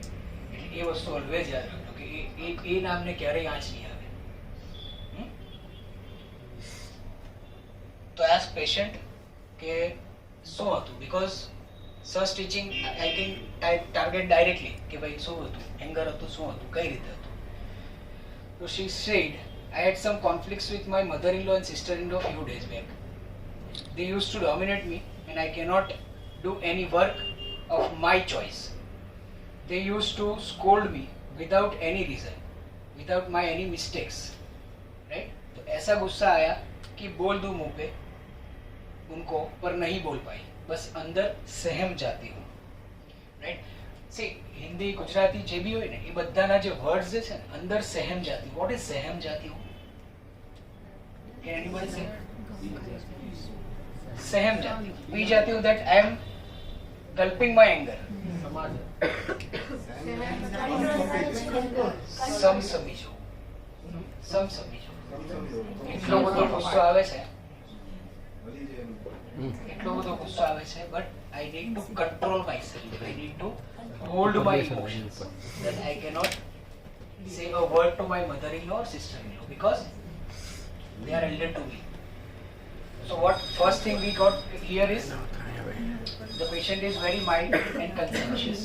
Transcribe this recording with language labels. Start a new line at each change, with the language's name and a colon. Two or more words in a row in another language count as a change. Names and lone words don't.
Gujarati: એટલે એ વસ્તુ ઓલવેઝ યાદ રાખજો કે એ નામને ક્યારેય આંચ નહીં આવે. તો
English: as patient
Gujarati: કે શું હતું,
English: because search teaching I can target directly
Gujarati: કે ભાઈ શું હતું, એંગર હતું, શું હતું, કઈ રીતે હતું.
English: તો she said I had some conflicts with my mother-in-law and sister-in-law few days back. They used to dominate me and I cannot do any work of my choice. They used to scold me without any reason, without my any mistakes, right?
Hindi: तो ऐसा गुस्सा आया कि बोल दूं मुंह पे उनको पर नहीं बोल पाई, बस अंदर सहम जाती हूँ, राइट? सी हिंदी गुजराती जे भी
Gujarati: હોય ને એ બધાના જે વર્ડ્સ છે ને
Hindi: अंदर सहम जाती.
English: What is
Hindi: सहम जाती?
English: Can anybody say?
Hindi: सहम जाती, पी जाती हूं
English: that I am gulping my anger.
Gujarati: સમ સમજો, એટલો બધો ગુસ્સો આવે છે,
English: but I need to control myself. I need to hold my emotions. That I cannot say a word to my mother-in-law or sister-in-law because they are elder to me. So what first thing we got here is the patient is very mild and conscientious.